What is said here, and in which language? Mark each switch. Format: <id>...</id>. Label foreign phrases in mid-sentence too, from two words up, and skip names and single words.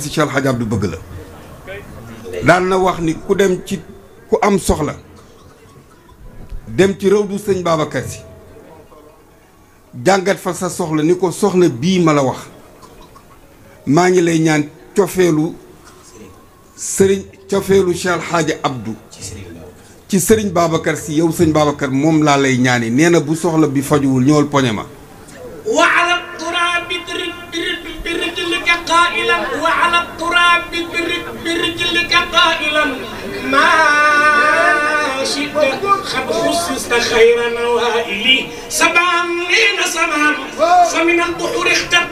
<wo>Sy Cheikh El Hadj Abdou bëgg la daan na wax ni ku dem ci ku am soxla dem ci réew du sëriñ Babacar Sy jàngat fa sa soxla ni ko soxla bii ma la wax maa ngi lay ñaan cofeelu sëriñ cofeelu Cheikh El Hadj Abdou ci sëriñ Babacar Sy yow sëriñ Babacar moom laa lay ñaani nee na bu soxla bi fajuwul ñëwal poñe ma</wo> <ar>وعلى التراب برجلك قائلا وعلى التراب برجلك قائلا ما شئت قد خصصت خير نوائلي سبعين سبعا فمن البحور اخترت</ar>